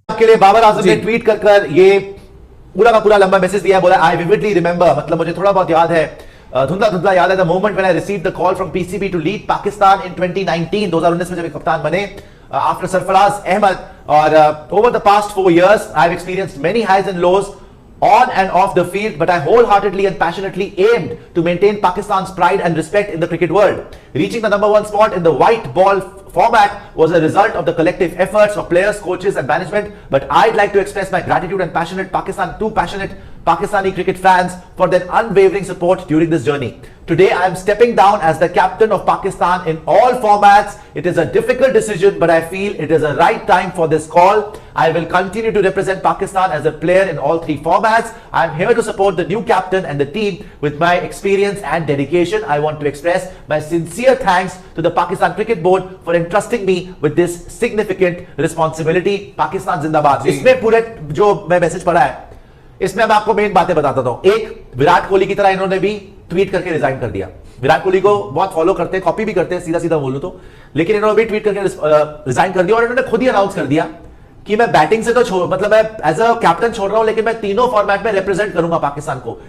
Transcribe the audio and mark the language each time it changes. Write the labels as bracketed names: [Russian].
[Hindi] आपके लिए बाबर आजम ने ट्वीट कर ये पूरा का पूरा लंबा मैसेज दिया, बोला [English] I vividly remember, [Hindi] मतलब मुझे थोड़ा बहुत याद है, [English] धुंधला धुंधला याद है, the moment when I received the call from PCB to lead Pakistan in 2019, [Hindi] 2019 में जब कप्तान बने [English] After Sarfaraz Ahmed, और over the past 4 years I have experienced many highs and lows on and off the field, but I wholeheartedly and passionately aimed to maintain Pakistan's pride and respect in the cricket world. Reaching the number 1 spot in the white ball format was a result of the collective efforts of players, coaches and management, but I'd like to express my gratitude and passionate Pakistani cricket fans for their unwavering support during this journey. Today I am stepping down as the captain of Pakistan in all formats. It is a difficult decision, but I feel it is a right time for this call. I will continue to represent Pakistan as a player in all 3 formats. I am here to support the new captain and the team with my experience and dedication. I want to express my sincere thanks to the Pakistan Cricket Board for entrusting me with this significant responsibility. Pakistan Zindabad. [Hindi] इसमें पूरे जो मैं message पढ़ा है, इसमें मैं आपको main बातें बताता हूं। एक, विराट कोहली की तरह इन्होंने भी ट्वीट करके रिजाइन कर दिया। विराट कोहली को बहुत फॉलो करते हैं, कॉपी भी करते हैं, सीधा सीधा बोलूं तो, लेकिन इन्होंने भी ट्वीट करके रिजाइन कर दिया और इन्होंने खुद ही अनाउंस कर दिया कि मैं बैटिंग से तो छोड़, मतलब मैं [English] as a captain [Hindi] छोड़ रहा हूं, लेकिन मैं तीनों फॉर्मेट में रिप्रेजेंट करूंगा पाकिस्तान को।